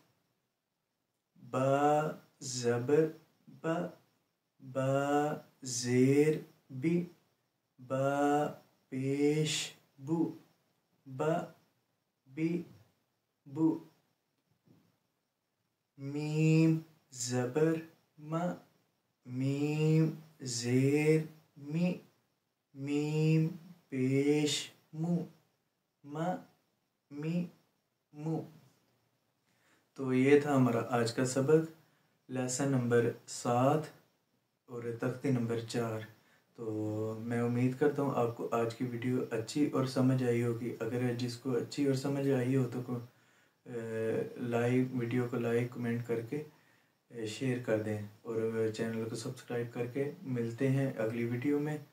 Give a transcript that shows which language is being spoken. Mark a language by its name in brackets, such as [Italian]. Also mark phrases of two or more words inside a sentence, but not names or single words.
[Urdu] با زبر ب، با زیر بی، با پیش بو، با بی بو، میم زبر ما، میم زیر می، میم پیش مو، ما می مو۔ تو یہ تھا ہمارا آج کا سبق، [English] lesson number [Urdu] 7 اور تختی نمبر 4۔ تو میں امید کرتا ہوں آپ کو آج کی ویڈیو اچھی اور سمجھ آئی ہوگی۔ اگر جس کو اچھی اور سمجھ آئی ہو تو ویڈیو کو [English] like comment [Urdu] کر کے شیئر کر دیں، اور چینل کو سبسکرائب کر کے ملتے ہیں اگلی ویڈیو میں۔